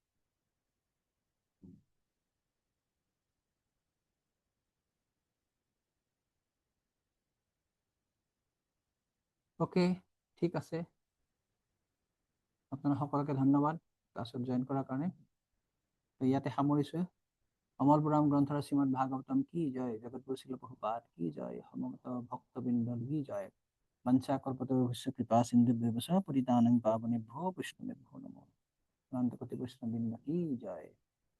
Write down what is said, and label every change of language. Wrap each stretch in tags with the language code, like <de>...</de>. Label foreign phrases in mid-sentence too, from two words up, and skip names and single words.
<as>ওকে, ঠিক আছে, আপোনালোক সকলোকে ধন্যবাদ ক্লাছত জইন কৰাৰ কাৰণে। ইয়াতে সামৰিছো। অমল পুৰাণ গ্ৰন্থৰ</as> <sa>শ্ৰীমদ ভাগৱতম</sa> <hi>कि जय,</hi> <sa>জগতগুৰু শিল প্ৰভুপাদ</sa> <hi>कि जय,</hi> <sa>সমবেত ভক্তবৃন্দ</sa> <hi>कि जय,</hi> <sa>বঞ্চা কল্পতৰুভ্যশ্চ কৃপা সিন্ধুভ্যেব চ পতিতানাং পাবনেভ্যো বৈষ্ণবেভ্যো নমঃ।</sa> <hi>अनंत कोटि वैष्णववृंद की जय।</hi>